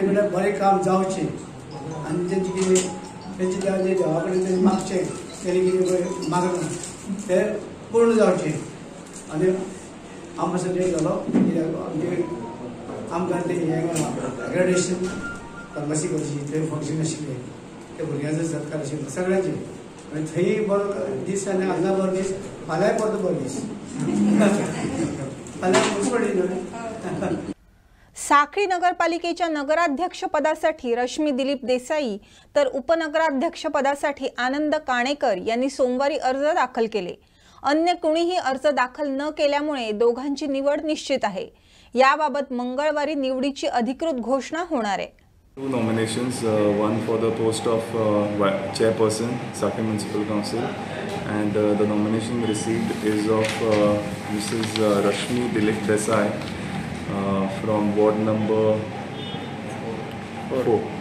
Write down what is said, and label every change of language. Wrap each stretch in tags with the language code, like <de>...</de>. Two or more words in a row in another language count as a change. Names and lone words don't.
<kok>कडेन बरें काम जावचें आनी तेंचे कितें तेंचे जे देवा कडेन तेणी मागचें तेणी कितें मागना तें पूर्ण जावचें आनी हांव मातसो लेट जालो आमचे आमकां तें हें</kok> <en>graduation pharmacy</en> <kok>करची थंय फंक्शन आशिल्लें ते भुरग्यांचो सत्कार आशिल्लो सगळ्यांचे थंय बरो दीस आनी हांगा बरो दीस फाल्यां परतो बरो दीस फाल्यां पडली।</kok> <mr>साखळी नगरपालिकेच्या नगराध्यक्ष पदासाठी रश्मी दिलीप देसाई तर उपनगराध्यक्ष पदासाठी आनंद काणेकर यांनी सोमवारी अर्ज दाखल केले। अन्य कोणीही अर्ज दाखल न केल्यामुळे दोघांची निवड निश्चित आहे। याबाबत मंगळवारी निवडीची अधिकृत घोषणा होणार आहे।</mr> <en>Two nominations, one for the post of chairperson, Sakri Municipal Council, and the nomination received is of Mrs. Rashmi Dilip Desai from ward number 4.</en>